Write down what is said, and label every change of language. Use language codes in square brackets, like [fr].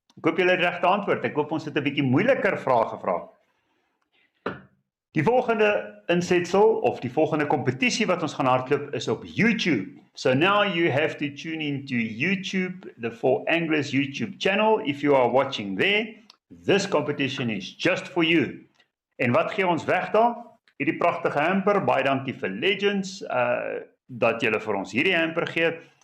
[af] Ek hoop julle het regte antwoord. Ek hoop ons het 'n bietjie moeiliker vrae gevra. Die volgende insetsel of die volgende kompetisie wat ons gaan hardloop is op YouTube. [en] So now you have to tune into YouTube, the 4 Anglers YouTube channel. If you are watching there, this competition is just for you. [af] En wat gee ons weg daar? Hierdie pragtige hamper, baie dankie vir Legends, dat julle vir ons hierdie hamper gee.